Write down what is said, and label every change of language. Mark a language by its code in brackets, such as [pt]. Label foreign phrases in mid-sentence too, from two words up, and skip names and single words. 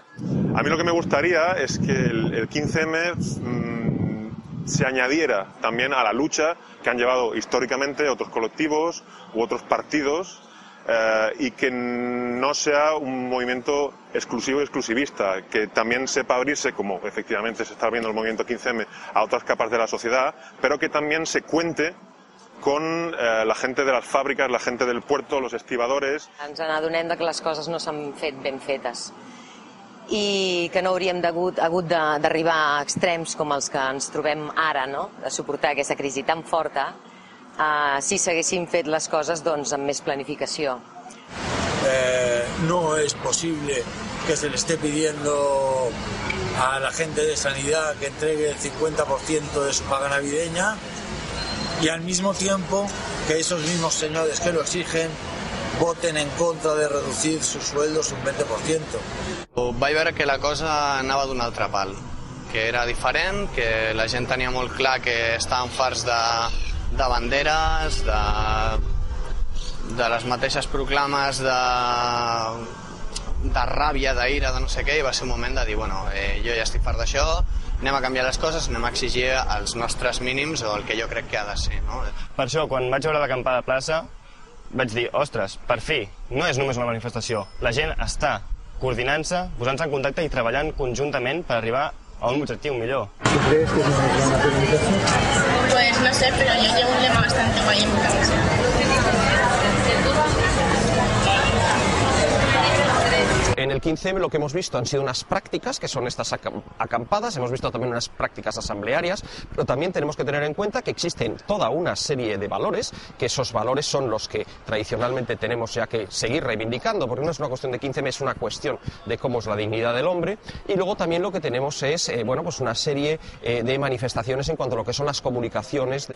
[es] A mí lo que me gustaría es que el 15M se añadiera también a la lucha que han llevado históricamente otros colectivos u otros partidos y que no sea un movimiento exclusivo y exclusivista, que también sepa abrirse, como efectivamente se está abriendo el movimiento 15M, a otras capas de la sociedad, pero que también se cuente con la gente de las fàbriques, la gente del puerto, los estibadores. [ca] Ens adonem que les coses no s'han fet ben fetes i que no hauríem hagut d'arribar a extrems com els que ens trobem ara, no? De suportar aquesta crisi tan forta, si s'haguessin fet les coses doncs, amb més planificació. [es] No es posible que se le esté pidiendo a la gente de sanidad que entregue el 50% de su paga navideña y al mismo tiempo que esos mismos señores que lo exigen voten en contra de reducir sus sueldos un 20%. [ca] Vaig veure que la cosa anava d'un altre pal, que era diferent, que la gent tenia molt clar que estaven farts de banderes, de les mateixes proclames de ràbia, d'ira, de no sé què, i va ser un moment de dir, bueno, jo ja estic fart d'això, anem a canviar les coses, anem a exigir els nostres mínims o el que jo crec que ha de ser, no? Per això, quan vaig veure l'acampada de plaça, vaig dir, ostres, per fi, no és només una manifestació, la gent està coordinant-se, posant-se en contacte i treballant conjuntament per arribar a un objectiu millor. [es] ¿Tú crees que es una gran manifestación? Pues no sé, pero yo llevo un lema bastante guay en mi cabeza. En el 15M lo que hemos visto han sido unas prácticas, que son estas acampadas, hemos visto también unas prácticas asamblearias, pero también tenemos que tener en cuenta que existen toda una serie de valores, que esos valores son los que tradicionalmente tenemos ya que seguir reivindicando, porque no es una cuestión de 15M, es una cuestión de cómo es la dignidad del hombre, y luego también lo que tenemos es pues una serie de manifestaciones en cuanto a lo que son las comunicaciones.